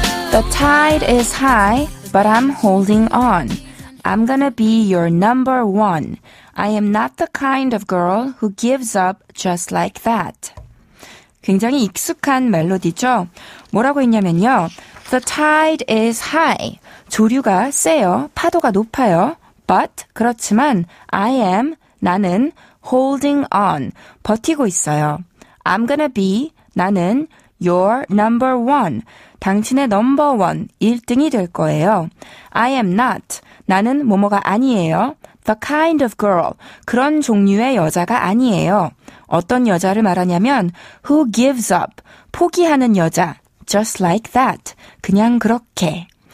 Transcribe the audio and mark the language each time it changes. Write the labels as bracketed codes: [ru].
[en] The tide is high, but I'm holding on. I'm gonna be your number one. I am not the kind of girl who gives up just like that. [ko] 굉장히 익숙한 멜로디죠? 뭐라고 했냐면요. [en] The tide is high. [ko] 조류가 세요. 파도가 높아요. [en] But, [ko] 그렇지만, 나는 [en] holding on. [ko] 버티고 있어요. [en] I'm gonna be, [ko] 나는 [en] your number one. [ko] 당신의 넘버 원, 1등이 될 거예요. [en] I am not. [ko] 나는 뭐뭐가 아니에요. [en] The kind of girl. [ko] 그런 종류의 여자가 아니에요. 어떤 여자를 말하냐면 [en] who gives up. [ko] 포기하는 여자. [en] Just like that. [ko] 그냥 그렇게.